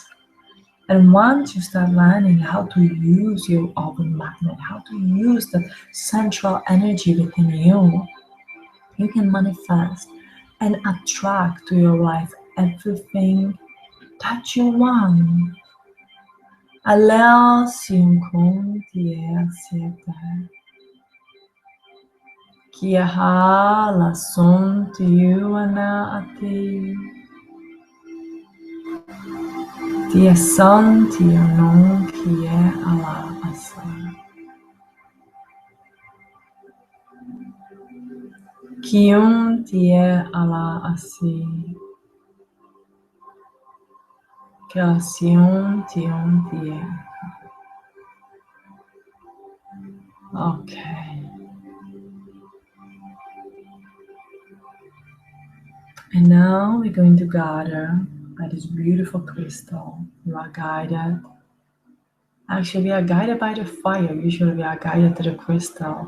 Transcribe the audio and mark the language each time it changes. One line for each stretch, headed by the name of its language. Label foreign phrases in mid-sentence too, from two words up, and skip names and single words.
English: And once you start learning how to use your open magnet, how to use the central energy within you, you can manifest and attract to your life everything that you want. Allow Sinkun Tiesieta. Kiaha la son tiuana ati. Tia son tionon kie ala asa. Kium tie ala asi. Calcium tium tie. Okay. And now we're going to gather by this beautiful crystal. You are guided. Actually, we are guided by the fire. Usually we are guided to the crystal.